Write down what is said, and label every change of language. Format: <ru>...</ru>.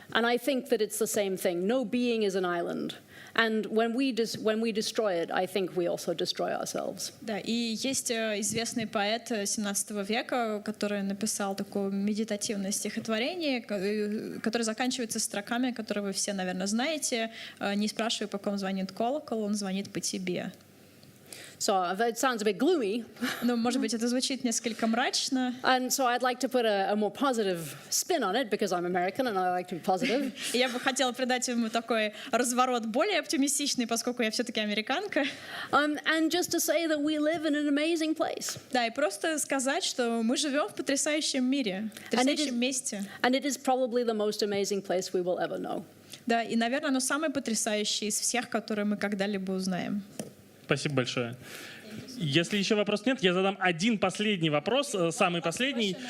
<en>And I think that it's the same thing. No being is an island. And when we destroy it, I think we also destroy ourselves.</en> <ru>Да, и есть известный поэт 17 века, который написал такое медитативное стихотворение, которое заканчивается строками, которые вы все, наверное, знаете. «Не спрашивай, по ком звонит колокол, он звонит по тебе».</ru> <en>So it sounds a bit gloomy.</en> <ru>Ну, может быть, это звучит несколько мрачно.</ru> <en>And so I'd like to put a more positive spin on it because I'm American and I like to be positive.</en> <ru>Я бы хотела придать ему такой разворот более оптимистичный, поскольку я все-таки американка.</ru> <en>And just to say that we live in an amazing place.</en> <ru>Да, и просто сказать, что мы живем в потрясающем мире, в потрясающем месте.</ru> <en>And it is probably the most amazing place we will ever know.</en> <ru>Да, и, наверное, оно самое потрясающее из всех, которые мы когда-либо узнаем. Спасибо большое. Если еще вопросов нет, я задам один последний вопрос, самый последний.</ru>